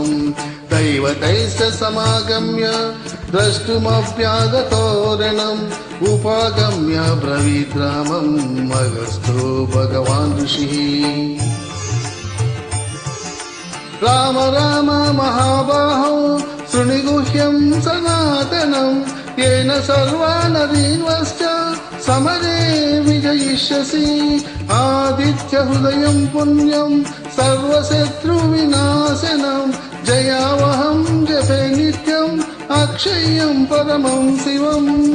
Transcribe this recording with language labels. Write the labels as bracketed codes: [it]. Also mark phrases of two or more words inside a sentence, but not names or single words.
[sa] దైవతైశ్చ సమాగమ్య ద్రష్టుమప్యాగతోరణం ఉపాగమ్య బ్రవీద్రామం అగస్త్యో భగవాన్ ఋషిః. రామ రామ మహాబాహో శృణుగుహ్యం సనాతనం येन सर्वानरीन्वश्च समरे विजयिष्यसि. आदित्यहृदयं पुण्यं सर्वशत्रुविनाशनं जयावहं जपे नित्यम् अक्षय्यं परमं शिवम्.